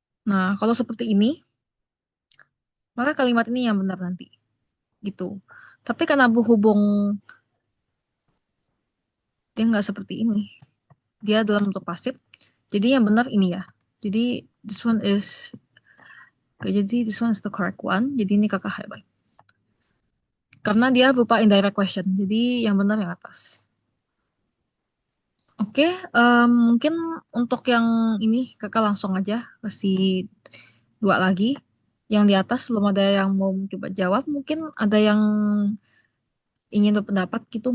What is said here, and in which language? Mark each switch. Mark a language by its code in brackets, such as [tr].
[id] Nah, kalau seperti ini, maka kalimat ini yang benar nanti gitu. Tapi karena berhubung dia nggak seperti ini, dia dalam bentuk pasif, jadi yang benar ini ya. [en] Jadi this one is Oke, jadi this one is the correct one. [id] Jadi ini kakak highlight. Karena dia berupa indirect question. Jadi yang benar yang atas. Oke, mungkin untuk yang ini kakak langsung aja kasih dua lagi. Yang di atas belum ada yang mau coba jawab. Mungkin ada yang ingin berpendapat gitu.